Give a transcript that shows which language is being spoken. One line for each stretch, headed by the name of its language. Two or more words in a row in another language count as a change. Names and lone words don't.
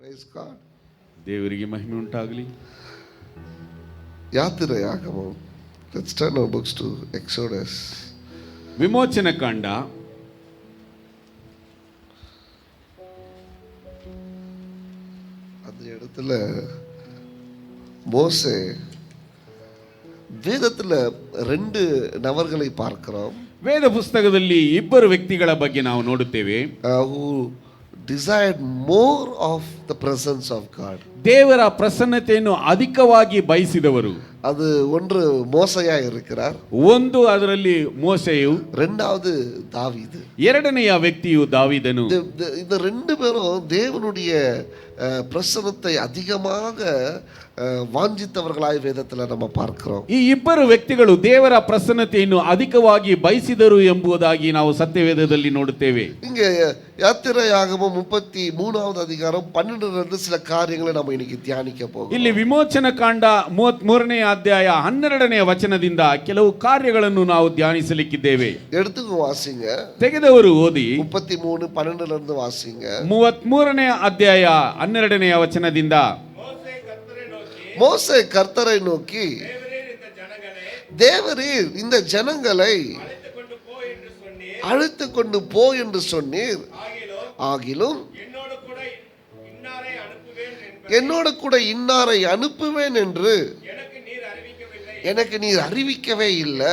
English: God.
Kannada: ದೇವರಿಗೆ ಮಹಿಮೆ ಉಂಟಾಗಲಿ. ಯಾತ್ರೆಯಾಗಮಂ.
English: Let's turn our books to Exodus.
Kannada: ವಿಮೋಚನ ಕಾಂಡ
Tamil: அந்த இடத்துல மோசே வேதத்துல 2 நபர்களை பார்க்கிறோம்.
Kannada: ವೇದ ಪುಸ್ತಕದಲ್ಲಿ ಇಬ್ಬರು ವ್ಯಕ್ತಿಗಳ ಬಗ್ಗೆ ನಾವು ನೋಡುತ್ತೇವೆ.
English: Who desired more of the presence of God.
Kannada: ದೇವರ ಪ್ರಸನ್ನತೆಯನ್ನು ಅಧಿಕವಾಗಿ ಬಯಸಿದವರು.
Tamil: அது ஒன்று மோசையா இருக்கிறார்.
Kannada: ಒಂದು ಅದರಲ್ಲಿ ಮೋಸೆಯು,
Tamil: இரண்டாவது தாவீது.
Kannada: ಎರಡನೆಯ ವ್ಯಕ್ತಿಯು ದಾವೀದನು.
Tamil: இந்த 2 பேரும் தேவனுடைய பிரசன்னத்தை அதிகமாக வாஞ்சித்தவர்களாய் வேதத்துல நம்ம பார்க்கிறோம்.
Kannada: ಈ ಇಬ್ಬರು ವ್ಯಕ್ತಿಗಳು ದೇವರ ಪ್ರಸನ್ನತೆಯನ್ನು ಅಧಿಕವಾಗಿ ಬಯಸಿದರು ಎಂಬುದಾಗಿ ನಾವು ಸತ್ಯವೇದದಲ್ಲಿ ನೋಡುತ್ತೇವೆ.
Tamil: இங்க யாத்திரையாகமம் 33வது அதிகாரம் 12லிருந்து சில காரியங்களை நம்ம இன்னைக்கு தியானிக்க போகிறோம்.
Kannada: ಇಲ್ಲಿ ವಿಮೋಚನ ಕಾಂಡ 33ನೇ ಅಧ್ಯಾಯ 12ನೇ ವಚನದಿಂದ ಕೆಲವು ಕಾರ್ಯಗಳನ್ನು ನಾವು ಧ್ಯಾನಿಸಲಿಕ್ಕಿದ್ದೇವೆ.
Tamil: எடுத்துக்கு வாசிங்க.
Kannada: ತೆಗೆದವರು ಓದಿ
Tamil: 33:12லிருந்து வாசிங்க.
Kannada: 33ನೇ ಅಧ್ಯಾಯ 12ನೇ ವಚನದಿಂದ,
Tamil: மோசே கர்த்தரை நோக்கி, தேவரீர் இந்த ஜனங்களை அழைத்து கொண்டு போ என்று சொன்னீர். ஆகிலும் என்னோட கூட இன்னாரை அனுப்புவேன் என்று எனக்கு நீர் அறிவிக்கவே இல்லை.